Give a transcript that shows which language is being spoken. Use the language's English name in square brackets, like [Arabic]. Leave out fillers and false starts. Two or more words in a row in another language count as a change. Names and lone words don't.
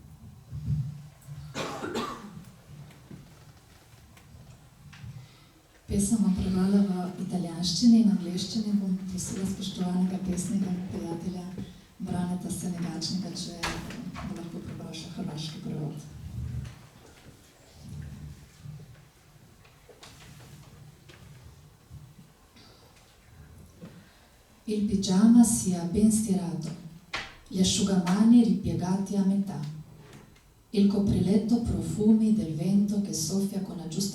[Slovenian] Pesem bom prebrala v italijanščini in angleščini, bom prosila spoštovanega pesnika, prijatelja Braneta Senegačnega, če bo lahko prebral še hrvaški prevod. [Italian] Il pigiama sia ben stirato, gli asciugamani ripiegati a metà, il copriletto profumi del vento che soffia con la giusta